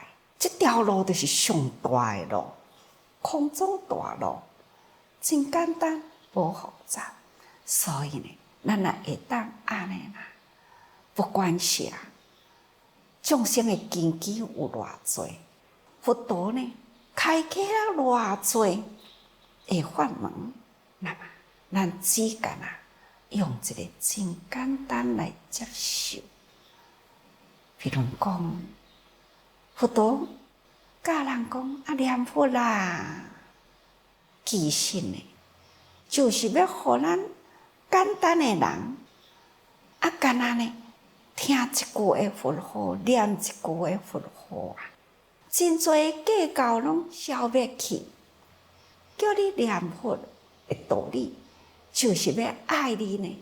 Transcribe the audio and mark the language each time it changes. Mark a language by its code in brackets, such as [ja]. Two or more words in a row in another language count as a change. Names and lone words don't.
[nan] 这条路就是上大的路，空中大路，真简单，无复杂。所以呢，咱若会当安尼啦，不管是众生的根基有偌济，佛陀呢开启了偌济的法门，那么咱只干用一个真简单来接受。比如讲，佛陀教人讲念佛啦，其实呢，就是要互咱简单的人干那呢，听一句的佛号，念一句的佛号啊，真多计较拢消灭去，叫你念佛的道理，就是要爱你呢。